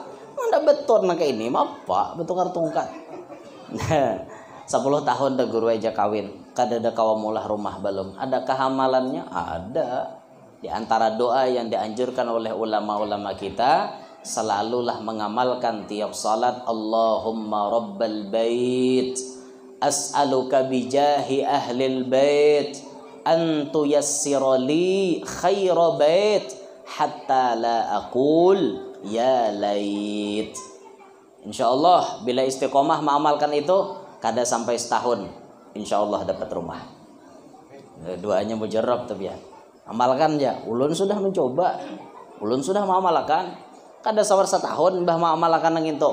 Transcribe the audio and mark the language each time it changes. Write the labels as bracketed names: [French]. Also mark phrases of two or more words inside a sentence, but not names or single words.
[Banjar] Mana beton nak ini, apa betukar tungkat. 10 tahun dah guru aja kawin, kada ada kawamulah rumah belum. Adakah amalannya? Ada. Di antara doa yang dianjurkan oleh ulama-ulama kita, selalulah mengamalkan tiap salat, [Arabic] اللهم رب البيت, أسألك بجاه أهل البيت، أن تيسر لي خير بيت، حتى لا أقول يا ليت. [Banjar] Insyaallah bila istiqomah mengamalkan itu, kada sampai setahun insyaallah dapat rumah. Doanya mujarab tapi ya. Amalkan ya. Ulun sudah mencoba, ulun sudah mengamalkan. Kada sawar setahun bah mengamalkan nang itu.